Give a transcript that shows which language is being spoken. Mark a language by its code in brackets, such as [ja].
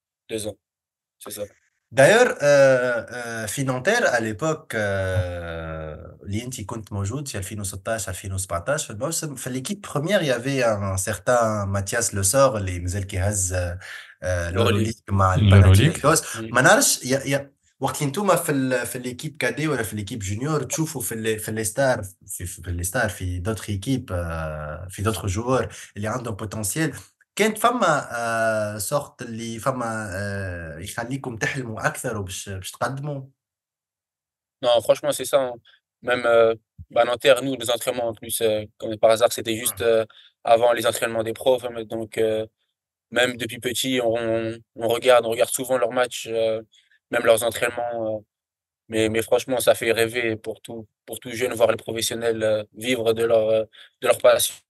[fr] 2 ans, c'est ça. D'ailleurs, [ar] في نانتير [fr] à l'époque [ar] اللي انت كنت موجود في 2016 2017 في الموسم في [fr] l'équipe première il y avait un certain Mathias Le Sort [ar] اللي مازال كيهز [fr] Euroleague. l'Euroleague [ar] مع [fr] l'Euroleague. [ar] الباناثينايكوس Mm. ما نعرفش وقت اللي انتم في l'équipe كادي ولا في l'équipe جونيور تشوفوا في les stars في les stars في [fr] d'autres équipes [ar] في [fr] d'autres joueurs [ar] اللي عندهم potentiel كانت فما سورت اللي فما يخليكم تحلموا اكثر باش تقدموا. [fr] Non, franchement, c'est ça, hein. Même Nanterre, nous, les entraînements en plus, comme par hasard, c'était juste avant les entraînements des profs, hein, donc même depuis petit, on regarde souvent leurs matchs, même leurs entraînements. Mais franchement, ça fait rêver pour tout jeune, voir les professionnels vivre de leur passion.